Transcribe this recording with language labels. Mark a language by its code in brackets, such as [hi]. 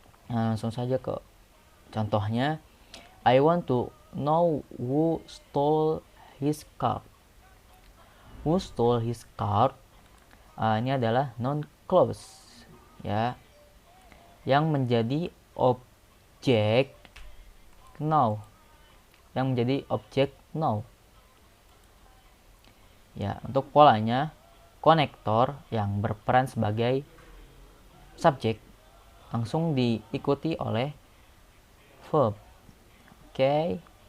[id] Nah, langsung saja ke contohnya. [en] I want to know who stole his car. Who stole his car? [id] Ini adalah noun clause ya, yang menjadi objek now. Yang menjadi objek now. Ya, untuk polanya konektor yang berperan sebagai subjek langsung diikuti oleh verb. Oke.